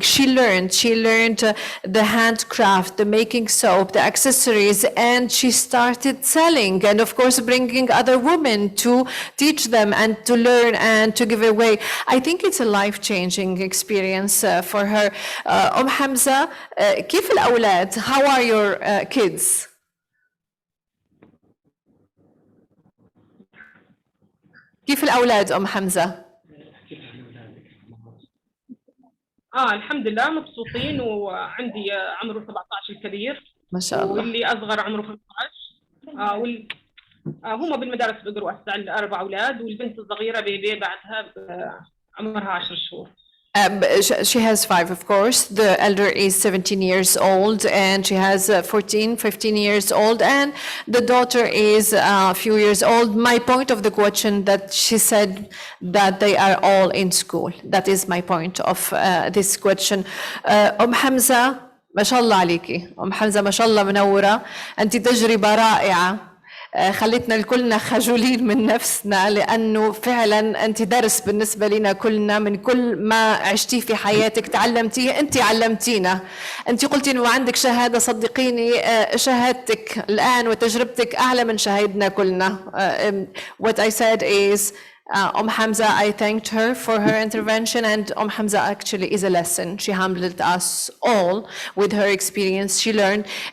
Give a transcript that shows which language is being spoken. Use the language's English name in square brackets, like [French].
[English] She learned the handcraft, the making soap, the accessories, and she started selling, and of course bringing other women to teach them and to learn and to give away. I think it's a life-changing experience for her. [Arabic] Hamza, كيف الأولاد? [English] How are your kids? [Arabic] كيف الأولاد حمزة؟ الحمد لله مبسوطين، وعندي عمره 17 الكبير ما شاء الله، واللي أصغر عمره 15. هم بالمدارس بيقروا هسه، عندي 4 أولاد، والبنت الصغيرة بيبي بعدها عمرها 10 شهور. [English] She has 5, of course. The elder is 17 years old, and she has 15 years old, and the daughter is a few years old. My point of the question that she said that they are all in school. That is my point of this question. [Arabic] Hamza, ما شاء الله عليكي. حمزة ما شاء الله منورة. أنت تجربة رائعة. خلتنا الكلنا خجولين من نفسنا، لأنه فعلا أنت درس بالنسبة لنا كلنا. من كل ما عشتيه في حياتك تعلمتيه، أنت علمتينا. أنت قلتي أنه عندك شهادة، صدقيني شهادتك الآن وتجربتك أعلى من شهادنا كلنا. [English] What I said is Hamza, I thanked her for her intervention, and Hamza actually is a lesson. She humbled us all with her experience. She learned.